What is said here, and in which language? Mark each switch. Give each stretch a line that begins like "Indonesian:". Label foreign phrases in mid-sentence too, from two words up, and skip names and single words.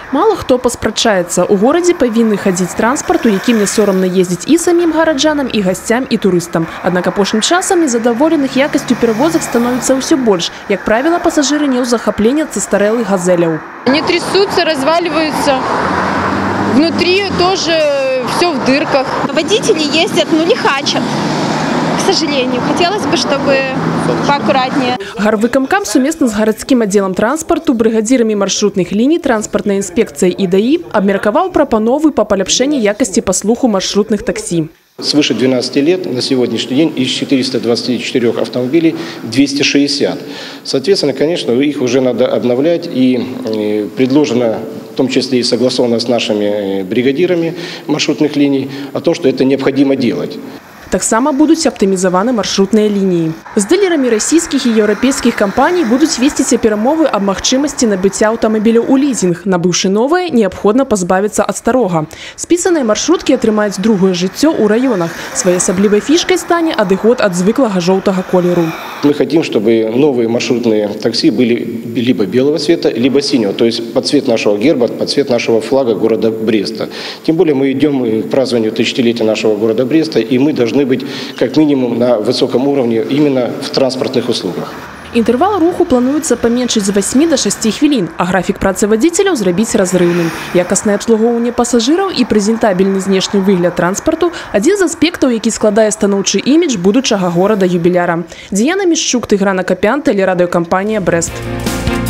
Belarusian: Мало хто паспрачаецца. У горадзе павінны хадзіць транспарт, у якім не сорамна ездзіць і самім гараджанам, і гасцям, і турыстам. Аднак апошнім часам незадаволеных якасцю перавозак становіцца ўсё больш. Як правіла, пасажыры не ў захапленні ад састарэлых газеляў.
Russian: Они трясутся, разваливаются. Внутри тоже все в дырках. Водители ездят, но лихачат. К сожалению, хотелось бы, чтобы поаккуратнее.
Belarusian: Гарвыкамкам сумесна з гарадскім аддзелам транспарту, брыгадзірамі маршрутных ліній, транспартнай інспекцыяй і ДАІ абмеркаваў прапановы па паляпшэнні якасці паслугу маршрутных таксі.
Russian: Свыше 12 лет на сегодняшний день из 424 автомобилей 260. Соответственно, конечно, их уже надо обновлять, и предложено, в том числе и согласовано с нашими бригадирами маршрутных линий, о том, что это необходимо делать.
Belarusian: Таксама будуць аптымізаваны маршрутныя лініі. З дылерамі расійскіх і еўрапейскіх кампаній будуць весціся перамовы аб магчымасці набыцця аўтамабіляў у лізінг. Набыўшы новае, неабходна пазбавіцца ад старога. Спісаныя маршруткі атрымаюць другое жыццё ў раёнах. Своеасаблівай фішкай стане адыход ад звыклага жоўтага колеру.
Russian: Мы хотим, чтобы новые маршрутные такси были либо белого цвета, либо синего, то есть под цвет нашего герба, под цвет нашего флага города Бреста. Тем более мы идем к празднованию тысячелетия нашего города Бреста, и мы должны быть как минимум на высоком уровне именно в транспортных услугах.
Belarusian: Інтэрвал руху плануецца паменшыць з 8 до 6 хвілін, а графік працы вадзіцеляў зрабіць разрыўным. Якаснае абслугоўванне пасажыраў і прэзентабельны знешні выгляд транспарту – адзін з аспектаў, які складае станоўчы імідж будучага горада-юбіляра. Дзіяна Мішчук, Тыгран Акапян, тэлерадыёкампанія «Брэст».